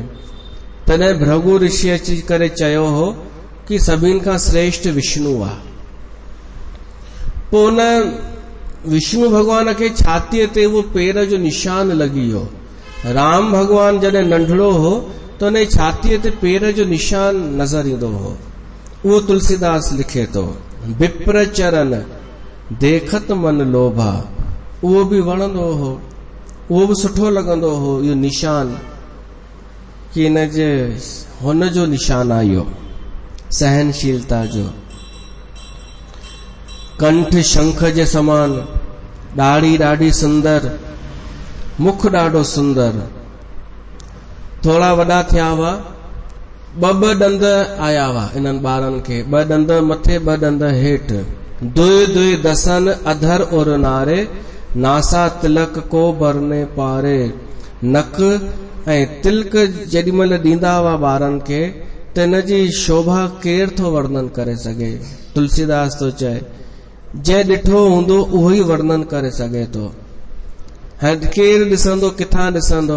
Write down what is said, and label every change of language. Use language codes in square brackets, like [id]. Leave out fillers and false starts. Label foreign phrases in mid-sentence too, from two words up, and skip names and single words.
[sd] तॾहिं भृगु ऋषि अची करे चयो हो कि सभिनि खां श्रेष्ठ विष्णु आहे। पोइ उन विष्णु भॻवान खे छातीअ ते उहो पेर जो निशान लॻी वियो। राम भॻवान जॾहिं नंढड़ो हो त उन छातीअ ते पेर जो निशान नज़र ईंदो हो। उहो तुलसीदास लिखे थो, [awa] विप्र चरण देखत मन लोभा। [sd] उहो बि वणंदो हो, उहो बि सुठो लॻंदो हो, इहो निशान कि इन जे हुन जो निशान आहे इहो सहनशीलता जो। कंठ शंख जे समान, ॾाढ़ी ॾाढी सुंदर, मुख ॾाढो सुंदर। थोड़ा वॾा थिया हुआ, ॿ ॾंद आया हुआ इन्हनि ॿारनि खे, 2 ॾंद मथे 2 ॾंद हेठि। [awa] दुई दुई दसन अधर और नारे, नासा तिलक को बरने पारे। [sd] नक ऐं तिलक जेॾी महिल ॾींदा हुआ ॿारनि खे त इन जी शोभा केरु थो वर्णन करे सघे। तुलसीदास थो चए जंहिं ॾिठो हूंदो उहो ई वर्णन करे सघे थो। हाणे केरु ॾिसंदो, किथां ॾिसंदो?